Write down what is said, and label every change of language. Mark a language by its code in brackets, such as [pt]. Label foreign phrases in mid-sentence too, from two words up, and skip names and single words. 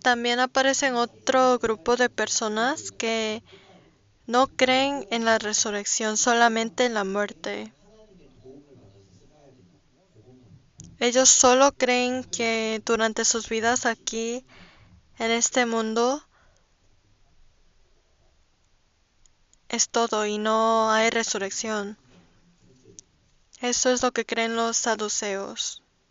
[es] también aparecen otro grupo de personas que no creen en la resurrección, solamente en la muerte. [ko] 하나님의 도움을 받아서 살아야 된다. 그것만 [es] Ellos solo creen que durante sus vidas aquí, en este mundo, es todo y no hay resurrección. Eso es lo que creen los saduceos.